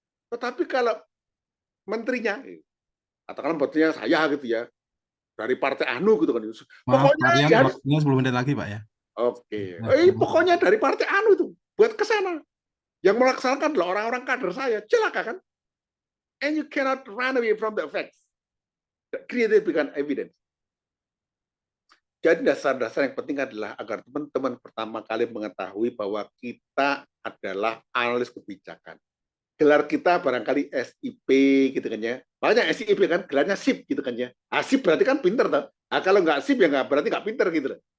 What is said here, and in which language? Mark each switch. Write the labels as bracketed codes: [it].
[id] Tetapi kalau menterinya, katakanlah menterinya saya gitu ya, dari partai ANU gitu kan. Maaf, Pokoknya Pak Rian, ya, waktunya 10 menit lagi, Pak ya. oke. Nah, Pokoknya dari partai ANU itu buat ke sana. Yang melaksanakan adalah orang-orang kader saya. Celaka kan? [en] And you cannot run away from the facts. Created become evidence. [id] Jadi dasar-dasar yang penting adalah agar teman-teman pertama kali mengetahui bahwa kita adalah analis kebijakan. Gelar kita barangkali SIP gitu kan ya. Makanya SIP kan gelarnya SIP gitu kan ya. SIP berarti kan pinter toh. Kalau nggak SIP ya nggak berarti nggak pinter gitu loh.